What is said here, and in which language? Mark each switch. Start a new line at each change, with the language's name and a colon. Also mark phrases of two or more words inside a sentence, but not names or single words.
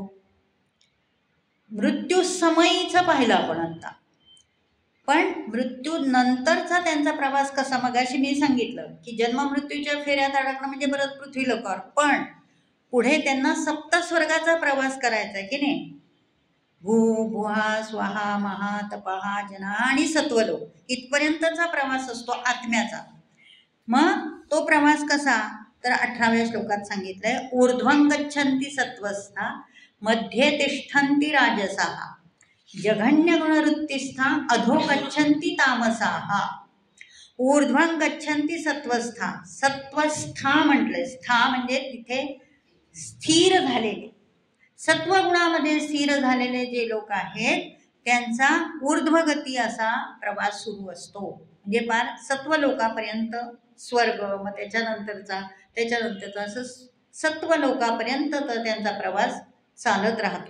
Marathi: मृत्यू समयीचं पाहिलं आपण आता, पण मृत्यू नंतरचा त्यांचा प्रवास कसा? मगाशी मी सांगितलं की जन्म मृत्यूच्या फेऱ्यात अडकणं म्हणजे परत पृथ्वी लोकावर, पण पुढे त्यांना सप्तस्वर्गाचा प्रवास करायचा आहे की नाही? भू भुहा स्वाहा महा तपाहा जना आणि सत्वलोक इथपर्यंतचा प्रवास असतो आत्म्याचा. मग तो प्रवास कसा? तर 18व्या श्लोकात सांगितलंय,
Sanskrit: ऊर्ध्वं गच्छन्ति सत्वस्था मध्ये तिष्ठन्ति राजसाः जघन्य गुणवृत्तिस्था अधो गच्छन्ति तामसाः. ऊर्ध्वं गच्छन्ति सत्वस्था.
Marathi: सत्वस्था म्हटलंय, स्था म्हणजे तिथे स्थिर झालेले, सत्वगुणामध्ये स्थिर झालेले जे लोक आहेत त्यांचा ऊर्ध्वगती असा प्रवास सुरू असतो. म्हणजे फार सत्व लोकापर्यंत स्वर्ग, मग त्याच्यानंतरचा असं सत्व लोकापर्यंत तर त्यांचा प्रवास चालत राहतो.